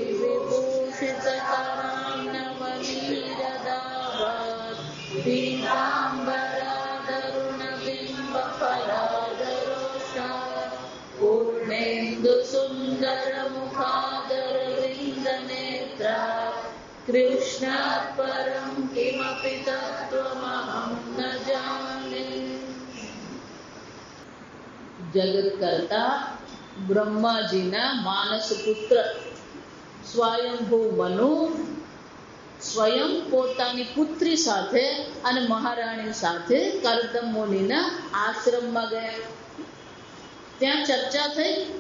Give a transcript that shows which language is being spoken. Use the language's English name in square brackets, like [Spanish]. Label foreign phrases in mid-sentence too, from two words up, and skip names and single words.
[Sanskrit] विभूषितकरान्नवनीरदाभात् पीताम्बरादरुणबिम्बफलादरोषात् पूर्णेन्दुसुन्दरमुखादरविन्दनेत्रात् कृष्णात् परं किमपि तत्त्वमहं न जाने। [Gujarati] जगत्कर्ता બ્રહ્માજીના માનસ પુત્ર સ્વયંભૂ મનુ સ્વયં પોતાની પુત્રી સાથે અને મહારાણી સાથે કરદમ મુનિના આશ્રમમાં ગયા. ત્યાં ચર્ચા થઈ.